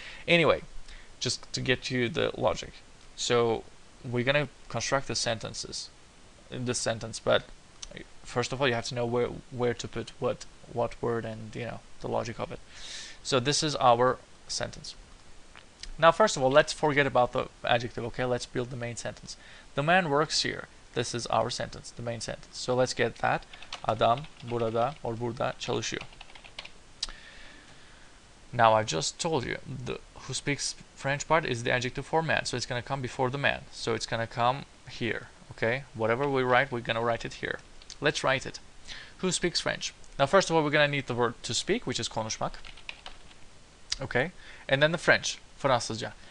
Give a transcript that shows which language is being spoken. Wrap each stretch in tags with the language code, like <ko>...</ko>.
<en>Anyway, just to get you the logic. So we're gonna construct the sentences in this sentence, but first of all you have to know where to put what word, and the logic of it. So this is our sentence. Now first of all, let's forget about the adjective. Okay, let's build the main sentence. The man works here. This is our sentence, the main sentence. So let's get that.</en> <tr>Adam burada or burada çalışıyor.</tr> <en>Now I just told you the who speaks French part is the adjective for man, so it's gonna come before the man. So it's gonna come here. Okay, whatever we write, we're gonna write it here. Let's write it. Who speaks French? Now first of all, we're gonna need the verb to speak, which is konuşmak. Okay, and then the French, Fransızca.</en>